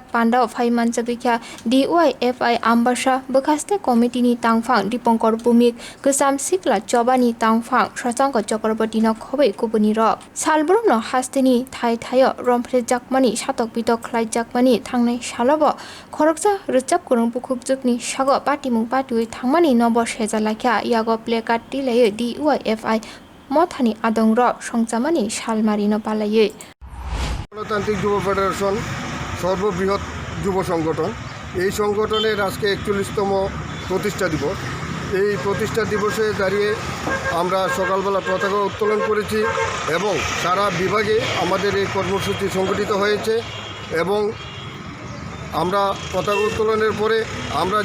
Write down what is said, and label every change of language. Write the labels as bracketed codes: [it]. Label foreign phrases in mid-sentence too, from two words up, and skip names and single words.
[trp] pandao phaiman jagikha DYFI ambasha bakaste committee ni tangphang Dipankar Bhumik kusam sikla chobani tangphang Shashanko Chakraborty no khobai kubuni rok salbrum no hastini thai thayo romphre jakmani satok bitok khlai jakmani thangnai salobo khoroksa rujab kurung bukhubjukni sago patimung patui thangmani nobo sejalakha yago placard tilai DYFI mothani adongrok songchamani salmari no palaye [bn] গণতান্ত্রিক যুব ফেডারেশন সর্ববৃহৎ যুব সংগঠন এই সংগঠনের আজকে 41তম প্রতিষ্ঠা দিবস এই প্রতিষ্ঠা দিবসে দাঁড়িয়ে আমরা সকালবেলা পতাকা উত্তোলন করেছি এবং সারা বিভাগে আমাদের এই কর্মসূচি সংগঠিত হয়েছে এবং আমরা পতাকা উত্তোলনের পরে আমরা